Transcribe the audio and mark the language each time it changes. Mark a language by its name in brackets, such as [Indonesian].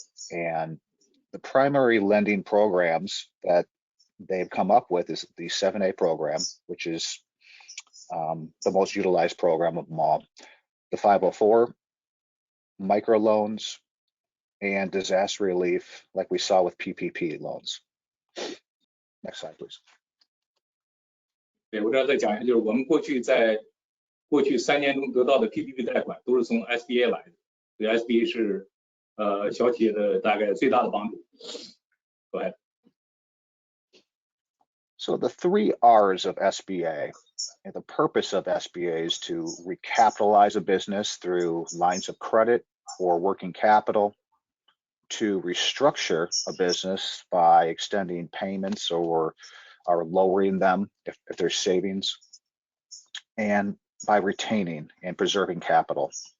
[English] And the primary lending programs that they've come up with is the 7A program, which is the most utilized program of them all. The 504, microloans, and disaster relief, like we saw with PPP loans. Next slide, please. [Chinese] 对，我这再讲一下，就是我们过去在过去3年中得到的 PPP 贷款都是从 SBA 来的，所以 SBA 是小企业的大概最大的帮助。 [English] Go ahead. So the 3 R's of SBA, and the purpose of SBA is to recapitalize a business through lines of credit or working capital, to restructure a business by extending payments or lowering them if there's savings, and by retaining and preserving capital.